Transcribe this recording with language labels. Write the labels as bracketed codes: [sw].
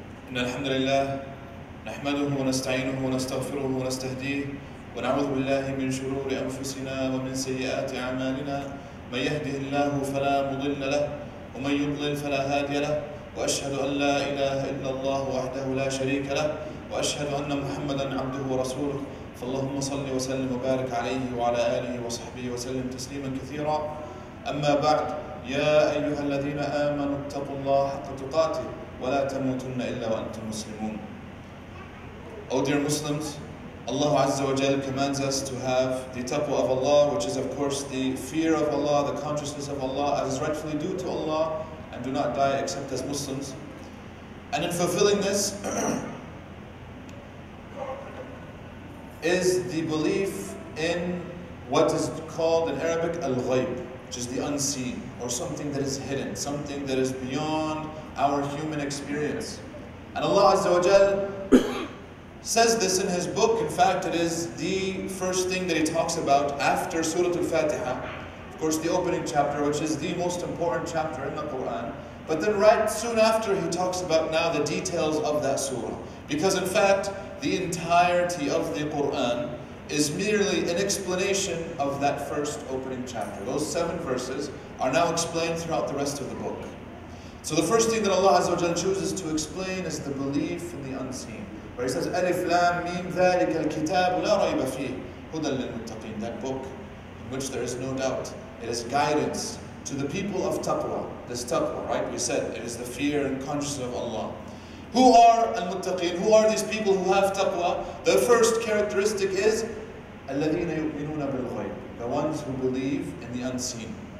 [ar] إن الحمد لله نحمده ونستعينه ونستغفره ونستهديه ونعوذ بالله من شرور أنفسنا ومن سيئات أعمالنا من يهده الله فلا مضل له ومن يضلل فلا هادي له وأشهد أن لا إله إلا الله وحده لا شريك له وأشهد أن محمدا عبده ورسوله فاللهم صل وسلم وبارك عليه وعلى آله وصحبه وسلم تسليما كثيرا. أما بعد يا أيها الذين آمنوا اتقوا الله حق تقاته ولا تموتن إلا وأنتم مسلمون. [en] O dear Muslims, Allah Azza wa Jal commands us to have the taqwa of Allah, which is of course the fear of Allah, the consciousness of Allah as is rightfully due to Allah, and do not die except as Muslims. And in fulfilling this is the belief in what is called in Arabic al-ghayb, which is the unseen, or something that is hidden, something that is beyond our human experience. And Allah Azza wa Jal says this in His book. In fact, it is the first thing that He talks about after Surah Al-Fatiha. Of course, the opening chapter, which is the most important chapter in the Quran. But then right soon after, He talks about now the details of that surah. Because in fact, the entirety of the Quran is merely an explanation of that first opening chapter. Those 7 verses are now explained throughout the rest of the book. So the first thing that Allah Azza wa Jalla chooses to explain is the belief in the unseen. Where He says, Alif Lam Mim [ar] ذَلِكَ الْكِتَابُ لَا رَيْبَ فِيهِ هُدًى لِلْمُتَّقِينَ. [en] That book in which there is no doubt. It is guidance to the people of taqwa. This taqwa, right? We said it is the fear and consciousness of Allah. Who are al-muttaqeen? Who are these people who have taqwa? The first characteristic is [ar] الَّذِينَ يُؤْمِنُونَ بِالْغَيْبِ, [en] the ones who believe in the unseen.